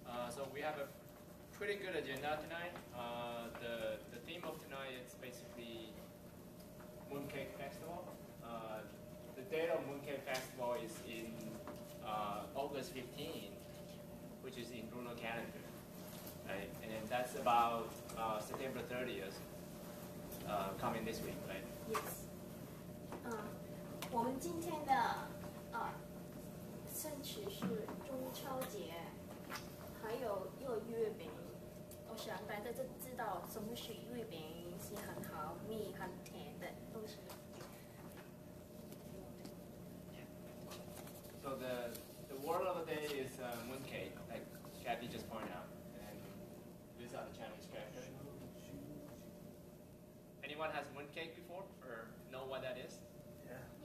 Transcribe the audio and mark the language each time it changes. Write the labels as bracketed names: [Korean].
[English] So we have a pretty good agenda tonight. The theme of tonight is basically Mooncake Festival. The date of Mooncake Festival is in August 15, which is in lunar calendar. Right? And then that's about September 30th, coming this week, right? Yes. [Chinese] 我们今天的圣旨是中秋节，还有月饼。我想大家都知道什么是月饼，是很好蜜、很甜的东西。 [English] So the word of the day is mooncake, like Kathy just pointed out. These are the Chinese characters. Anyone has mooncake before or know what that is? Yeah.